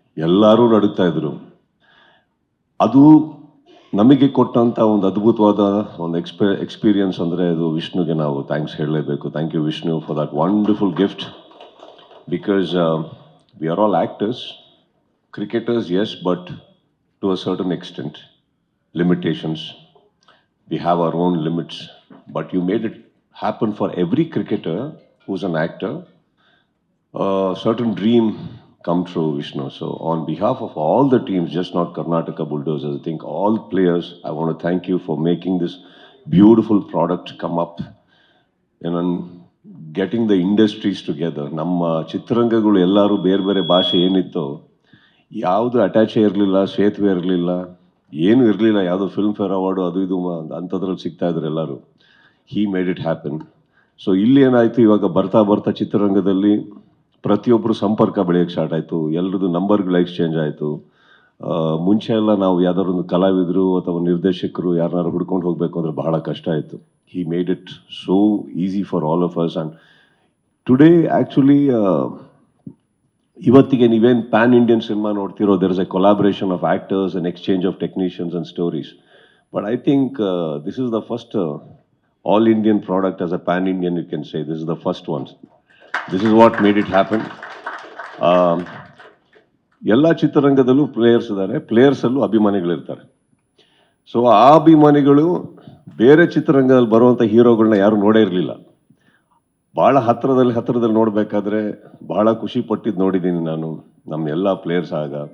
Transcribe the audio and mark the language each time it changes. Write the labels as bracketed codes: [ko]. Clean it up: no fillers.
[kn] ಎಲ್ಲರೂ ನಡುಗ್ತಾ ಇದ್ರು. ಅದು ನಮಗೆ ಕೊಟ್ಟಂಥ ಒಂದು ಅದ್ಭುತವಾದ ಒಂದು ಎಕ್ಸ್ಪೀರಿಯನ್ಸ್ ಅಂದರೆ ಅದು ವಿಷ್ಣುಗೆ ನಾವು ಥ್ಯಾಂಕ್ಸ್ ಹೇಳಲೇಬೇಕು. [en] Thank you Vishnu for that wonderful gift. Because we are all actors, cricketers, yes, but to a certain extent, limitations. We have our own limits, but you made it happen for every cricketer who's an actor. A certain dream come true, Vishnu. So on behalf of all the teams, just not Karnataka Bulldozers, I think all players, I want to thank you for making this beautiful product come up, and getting the industries together. [kn] ನಮ್ಮ ಚಿತ್ರರಂಗಗಳು ಎಲ್ಲರೂ ಬೇರೆ ಬೇರೆ ಭಾಷೆ ಏನಿತ್ತೋ ಯಾವುದು ಅಟ್ಯಾಚೇ ಇರಲಿಲ್ಲ, ಸೇತುವೆ ಇರಲಿಲ್ಲ, ಏನೂ ಇರಲಿಲ್ಲ. ಯಾವುದೋ ಫಿಲ್ಮ್ ಫೇರ್ ಅವಾರ್ಡು ಅದು ಇದು ಅಂಥದ್ರಲ್ಲಿ ಸಿಗ್ತಾ ಇದ್ರು ಎಲ್ಲರೂ. [en] He made it happen. [kn] ಸೊ ಇಲ್ಲಿ ಏನಾಯಿತು, ಇವಾಗ ಬರ್ತಾ ಬರ್ತಾ ಚಿತ್ರರಂಗದಲ್ಲಿ ಪ್ರತಿಯೊಬ್ಬರು ಸಂಪರ್ಕ ಬೆಳೆಯೋಕ್ಕೆ ಸ್ಟಾರ್ಟ್ ಆಯಿತು. ಎಲ್ಲರದ್ದು ನಂಬರ್ಗಳು ಎಕ್ಸ್ಚೇಂಜ್ ಆಯಿತು. ಮುಂಚೆ ಎಲ್ಲ ನಾವು ಯಾವ್ದಾದ್ರು ಒಂದು ಕಲಾವಿದರು ಅಥವಾ ನಿರ್ದೇಶಕರು ಯಾರನ್ನಾರು ಹುಡ್ಕೊಂಡು ಹೋಗಬೇಕು ಅಂದರೆ ಬಹಳ ಕಷ್ಟ ಆಯಿತು. [en] He made it so easy for all of us. And today actually [kn] ಇವತ್ತಿಗೆ ನೀವೇನು PAN Indian cinema ನೋಡ್ತಿರೋ, [en] There is a collaboration of actors and exchange of technicians and stories. But I think this is the first all Indian product as a pan Indian, you can say. This is the first one. This is what made it happen. [kn] ಎಲ್ಲ ಚಿತ್ರರಂಗದಲ್ಲೂ players ಇದ್ದಾರೆ, ಪ್ಲೇಯರ್ಸಲ್ಲೂ ಅಭಿಮಾನಿಗಳಿರ್ತಾರೆ. So ಆ ಅಭಿಮಾನಿಗಳು ಬೇರೆ ಚಿತ್ರರಂಗದಲ್ಲಿ ಬರುವಂಥ ಹೀರೋಗಳನ್ನ ಯಾರು ನೋಡೇ ಇರಲಿಲ್ಲ. ಭಾಳ ಹತ್ತಿರದಲ್ಲಿ ನೋಡಬೇಕಾದ್ರೆ ಭಾಳ ಖುಷಿ ಪಟ್ಟಿದ್ದು ನೋಡಿದ್ದೀನಿ ನಾನು ನಮ್ಮ ಎಲ್ಲ ಪ್ಲೇಯರ್ಸ್ ಆಗ.